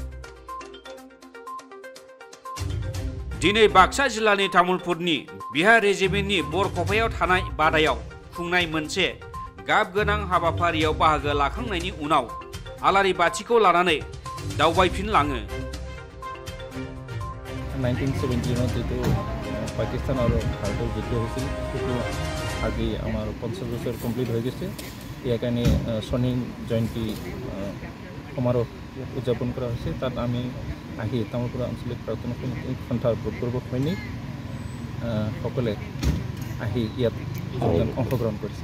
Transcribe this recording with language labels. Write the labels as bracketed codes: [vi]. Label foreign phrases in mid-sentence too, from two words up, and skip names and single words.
[brx] दिनै बाक्सा जिल्लानि तामुलपुरनि बिहार रेजिमेन्टनि बरखफायाव थानाय बादायाव खुंनाय मोनसे गाब गोनां हाबाफारियाव बाहागो लाखांनायनि उनाव आलारि बाथिखौ लानानै दावबायफिनलाङो। [as] 1917 যেটো পাকিস্তান আৰু ভাৰতৰ যুদ্ধ হৈছিল সেইটো আজি আমাৰ 50 বছৰ কমপ্লিট হৈ গৈছে। ইয়াৰ কাৰণে স্বৰ্ণিম জয়ন্তী সমাৰোহ উদযাপন কৰা হৈছে। তাত আমি আহি তামুলপুৰ আঞ্চলিক প্ৰাৰ্থনা সন্থাৰ ভূতপূৰ্ব সৈনিক সকলে আহি ইয়াত অংশগ্ৰহণ কৰিছে।